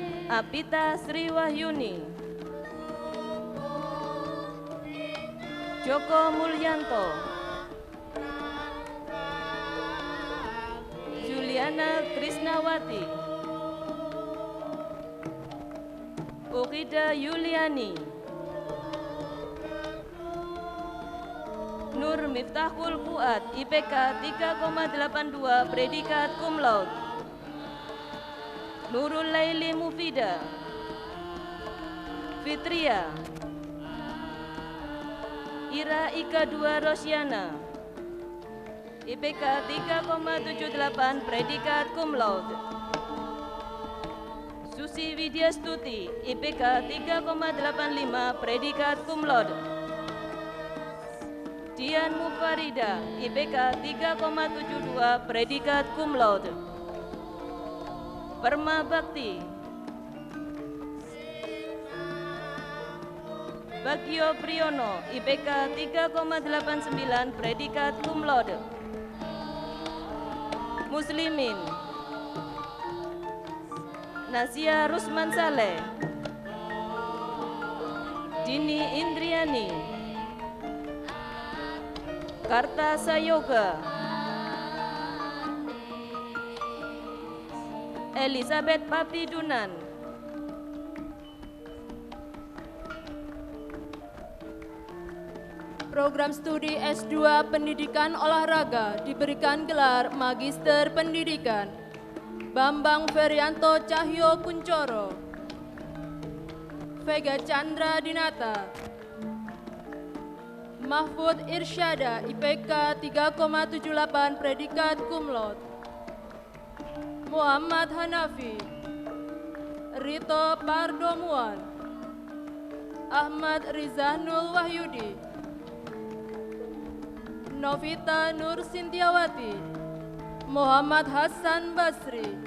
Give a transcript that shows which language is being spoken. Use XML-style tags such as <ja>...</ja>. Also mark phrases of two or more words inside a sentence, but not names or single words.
<id>Apita Sri Wahyuni, Joko Mulyanto, Juliana Krisnawati, Ukida Yuliani, Nur Miftahul Fuad, IPK 3,82, predikat</id> <la>cum laude.</la> <id>Nurul Laili Mufida, Fitria, Ira Ika 2 Rosyana, IPK 3,78, predikat</id> <la>cum laude.</la> <id>Susi Widyastuti, IPK 3,85, predikat</id> <la>cum laude.</la> <id>Dian Mufarida, IPK 3,72, predikat</id> <la>cum laude.</la> <id>Perma Bakti, Bagio Priyono, IPK 3,89, predikat</id> <la>cum laude.</la> <id>Muslimin, Nasia Rusman Saleh, Dini Indriani, Karta Sayoga, Elizabeth Papti Dunan, Program studi S2 Pendidikan Olahraga diberikan gelar Magister Pendidikan. Bambang Ferianto Cahyo Kuncoro, Vega Chandra Dinata, Mahfud Irsyada, IPK 3,78, predikat</id> <la>cum laude.</la> <id>Muhammad Hanafi, Rito Pardomuan, Ahmad Rizanul Wahyudi, Novita Nur Sintiawati, Muhammad Hasan Basri,</id>